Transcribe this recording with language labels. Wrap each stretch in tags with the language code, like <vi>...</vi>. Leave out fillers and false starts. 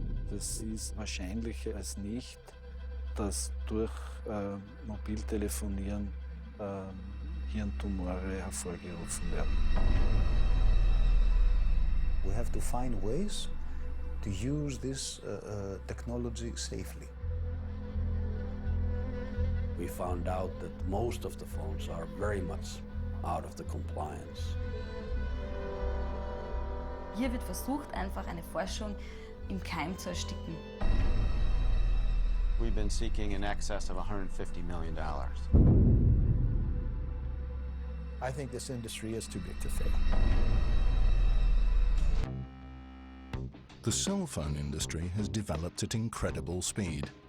<de>Das ist wahrscheinlicher als nicht, dass durch Mobiltelefonieren Hirntumore hervorgerufen werden.</de> <en>We have to find ways to use this technology safely. We found out that most of the phones are very much out of the compliance.</en> <de>Hier wird versucht, einfach eine Forschung im Keim zu ersticken.</de> <en>We've been seeking in excess of $150 million. I think this industry is too big to fail. The cell phone industry has developed at incredible speed.</en>